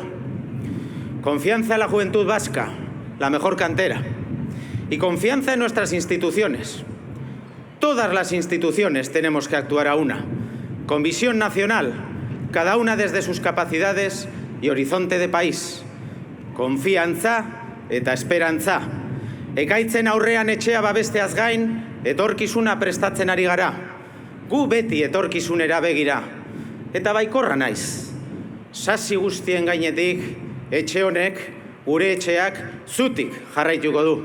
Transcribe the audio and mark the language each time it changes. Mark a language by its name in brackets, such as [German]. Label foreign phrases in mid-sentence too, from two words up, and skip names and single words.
[Spanish] Confianza en la juventud vasca, la mejor cantera, y confianza en nuestras instituciones. Todas las instituciones tenemos que actuar a una, con visión nacional, cada una desde sus capacidades y horizonte de país. [Basque] Konfiantza eta esperantza. Ekaitzen aurrean etxea babesteaz gain, etorkizuna prestatzen ari gara. Gu beti etorkizunera begira. Eta baikorra naiz. Sasi guztien gainetik, etxe honek, gure etxeak, zutik jarraituko du.